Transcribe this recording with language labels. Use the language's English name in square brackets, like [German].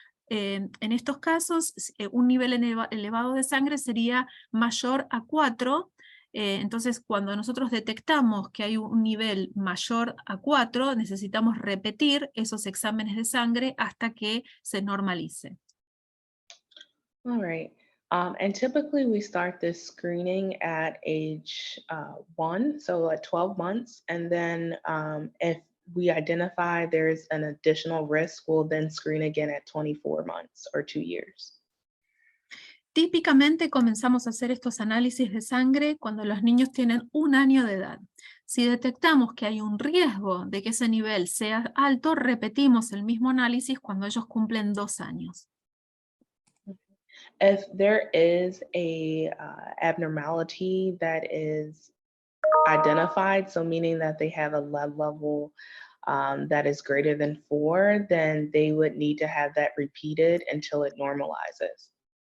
[Spanish] En estos casos, un nivel elevado de sangre sería mayor a 4. Entonces, cuando nosotros detectamos que hay un nivel mayor a 4, necesitamos repetir esos exámenes de sangre hasta que se normalice. [English] All right. And typically we start this screening at age 1, so at 12 months. And then if we identify there's an additional risk, we'll then screen again at 24 months or 2 years. [Spanish] Típicamente comenzamos a hacer estos análisis de sangre cuando los niños tienen 1 año de edad. Si detectamos que hay un riesgo de que ese nivel sea alto, repetimos el mismo análisis cuando ellos cumplen 2 años. [English] If there is a abnormality that is identified, so meaning that they have a lead level that is greater than 4, then they would need to have that repeated until it normalizes.